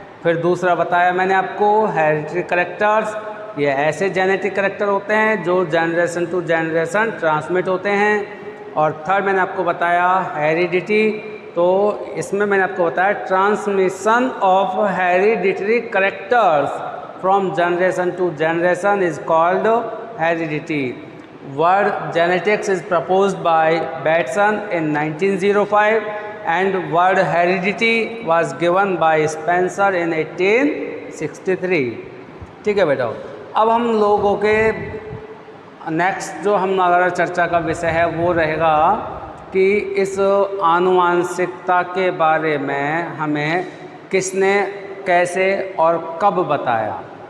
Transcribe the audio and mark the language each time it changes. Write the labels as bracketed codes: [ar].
[hi] फिर दूसरा बताया मैंने आपको हेरिडिटरी करेक्टर्स, ये ऐसे जेनेटिक करेक्टर होते हैं जो जनरेशन टू जनरेशन ट्रांसमिट होते हैं। और थर्ड मैंने आपको बताया हेरिडिटी, तो इसमें मैंने आपको बताया [en] Transmission of hereditary characters from generation to generation is called heredity. Word genetics is proposed by Bateson in 1905 and word heredity was given by Spencer in 1863। [hi] ठीक है बेटा। अब हम लोगों के नेक्स्ट जो हमारा चर्चा का विषय है वो रहेगा कि इस आनुवांशिकता के बारे में हमें किसने, कैसे और कब बताया।